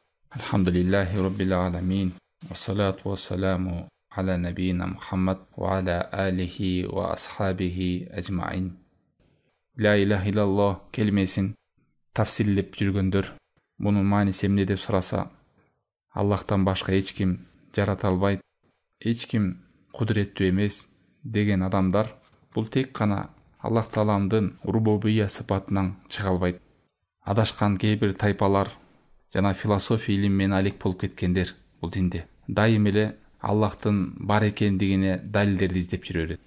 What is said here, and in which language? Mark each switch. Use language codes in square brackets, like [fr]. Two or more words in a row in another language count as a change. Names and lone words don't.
[ar] الحمد لله رب العالمين والصلاة والسلام على نبينا محمد وعلى آله وأصحابه أجمعين. لا إله إلا الله [ky] kelimesин tafsillеп жүргөндөр bunun manisi эмне деп сураса, Аллахтан башка эч ким жарата албайт, эч ким кудуреттүү эмес деген адамдар бул тек гана Аллах Тааланын рубубия сыпатынан чыга албайт. Адашкан кейбир тайпалар жана философия илиминен алек болуп кеткендер бул динде дайым эле Аллахтын бар экендигине далилдерди издеп жүрө берет.